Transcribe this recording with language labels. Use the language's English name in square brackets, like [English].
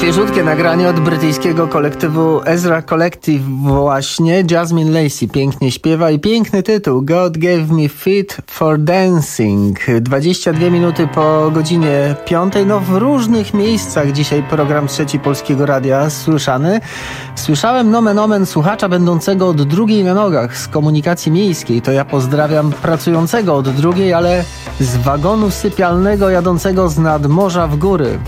[Polish] Krótkie nagranie od brytyjskiego kolektywu Ezra Collective właśnie. Jasmine Lacey pięknie śpiewa i piękny tytuł. [English] God gave me feet for dancing. [Polish] 22 minuty po godzinie 5. No w różnych miejscach dzisiaj program Trzeci Polskiego Radia słyszany. Słyszałem nomen omen słuchacza będącego od drugiej na nogach z komunikacji miejskiej. To ja pozdrawiam pracującego od drugiej, ale z wagonu sypialnego jadącego z nadmorza w góry.